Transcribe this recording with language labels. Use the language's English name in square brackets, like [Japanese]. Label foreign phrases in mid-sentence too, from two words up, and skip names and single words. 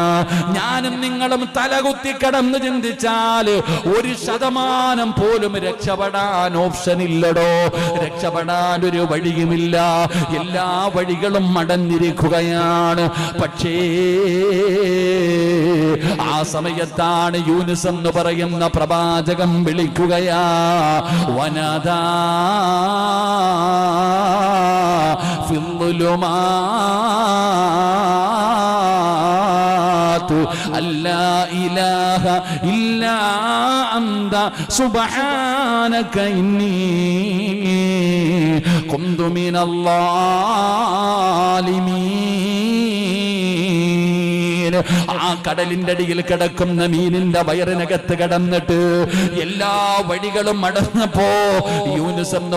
[Malayalam] ഞാനും നിങ്ങളും തലകുത്തി കിടന്ന് ചിന്തിച്ചാൽ 1% പോലും രക്ഷപ്പെടാൻ ഓപ്ഷൻ ഇല്ലടോ. രക്ഷപ്പെടാൻ ഒരു വഴിയുമില്ല. എല്ലാ വഴികളും അടഞ്ഞിരിക്കുകയാണ്. പക്ഷേ ആ സമയത്താണ് യൂനുസ് എന്ന് പറയുന്ന പ്രവാചകൻ വിളിക്കുകയാ. [Arabic] വനദാ في الظلمات ألا إله إلا أنت سبحانك إني كنت من الظالمين. [Malayalam] ആ കടലിന്റെ അടിയിൽ കിടക്കുന്ന മീനിന്റെ വയറിനകത്ത് കിടന്നിട്ട് എല്ലാ വഴികളും അടഞ്ഞപ്പോ യൂനുസ്